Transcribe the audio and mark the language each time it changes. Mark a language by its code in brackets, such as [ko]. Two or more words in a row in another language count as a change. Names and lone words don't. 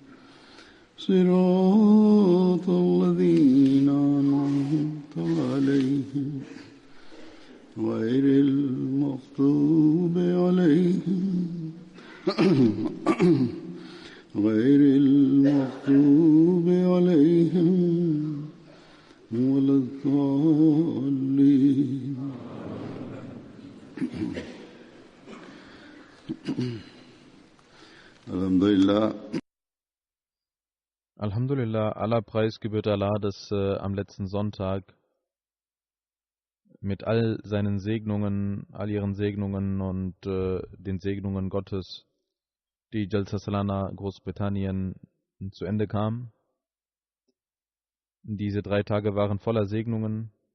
[ar] صراط الذين أنعمت عليهم غير المغضوب عليهم ولا الضالين. [de] Alhamdulillah, aller Preis gebührt Allah, dass am letzten Sonntag mit all seinen Segnungen, all ihren Segnungen und den Segnungen Gottes die Jalsa Salana Großbritannien zu Ende kam. Diese 3 Tage waren voller Segnungen.